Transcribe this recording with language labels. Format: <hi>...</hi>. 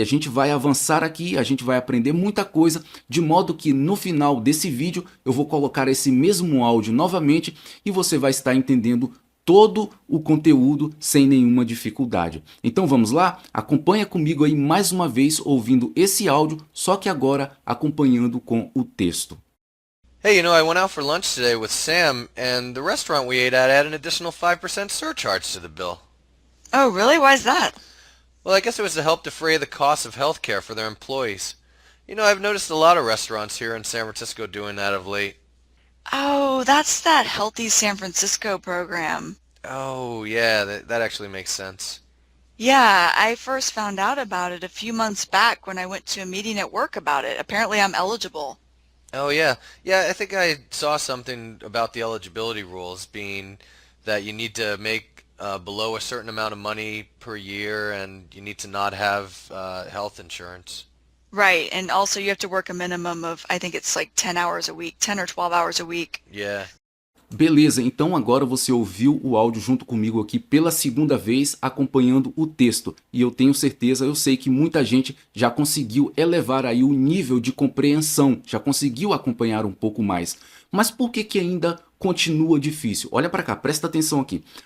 <pt>E a gente vai avançar aqui, a gente vai aprender muita coisa, de modo que no final desse vídeo eu vou colocar esse mesmo áudio novamente e você vai estar entendendo todo o conteúdo sem nenhuma dificuldade. Então vamos lá? Acompanha comigo aí mais uma vez ouvindo esse áudio, só que agora acompanhando com o texto.</pt> <en>Hey, I went out for lunch today with Sam, and the restaurant we ate at had an additional 5% surcharge to the bill. Oh, really? Why's that? Well, I guess it was to help defray the cost of health care for their employees. I've noticed a lot of restaurants here in San Francisco doing that of late. Oh, that's that Healthy San Francisco program. Oh, yeah, that actually makes sense. Yeah, I first found out about it a few months back when I went to a meeting at work about it. Apparently, I'm eligible. Oh, yeah. Yeah, I think I saw something about the eligibility rules being that you need to make below a certain amount of money per year and you need to not have health insurance. Right, and also you have to work a minimum of, I think it's like 10 hours a week, 10 or 12 hours a week. Yeah.</en> <pt>Beleza, então agora você ouviu o áudio junto comigo aqui pela segunda vez, acompanhando o texto. E eu tenho certeza, eu sei que muita gente já conseguiu elevar aí o nível de compreensão, já conseguiu acompanhar um pouco mais. Mas por que ainda continua difícil? Olha para cá, presta atenção aqui.</pt>